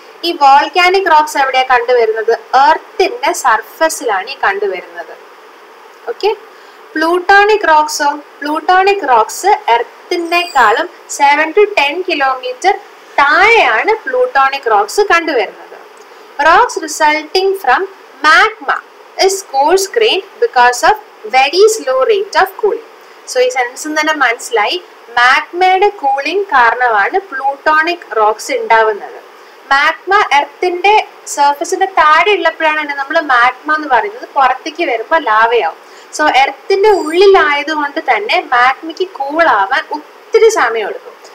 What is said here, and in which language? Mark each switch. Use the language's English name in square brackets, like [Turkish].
[Malayalam] ഈ volcanic rocks എവിടെയാണ് കണ്ടുവരുന്നത്? എർത്തിന്റെ സർഫസിലാണ് ഈ കണ്ടുവരുന്നത്. Okay, plutonic റോക്സോ, plutonic rocks എർത്തിനേക്കാളും [English] 7 to 10 kilometer [Malayalam] താഴെയാണ് പ്ലൂട്ടോണിക് റോക്സ് കണ്ടുവരുന്നത്. [English] Rocks resulting from magma is coarse grained because of very slow rate of cooling. [Malayalam] So ഈ സെൻസിൽ തന്നെ മനസ്സിലായി മാഗ്മയുടെ കൂളിംഗ് കാരണമാണ് പ്ലൂട്ടോണിക് റോക്സ് ഉണ്ടാവുന്നത്. മാഗ്മ എർത്തിന്റെ സർഫസിന്റെ താഴെ ഉള്ളപ്പോഴാണ് നമ്മൾ മാഗ്മ എന്ന് പറയുന്നത്. പുറത്തേക്ക് വരുമ്പോൾ ലാവയാവും. സോ എർത്തിന്റെ ഉള്ളിലായതുകൊണ്ട് തന്നെ മാഗ്മയ്ക്ക് കൂളാവാൻ ഒത്തിരി സമയം എടുക്കും.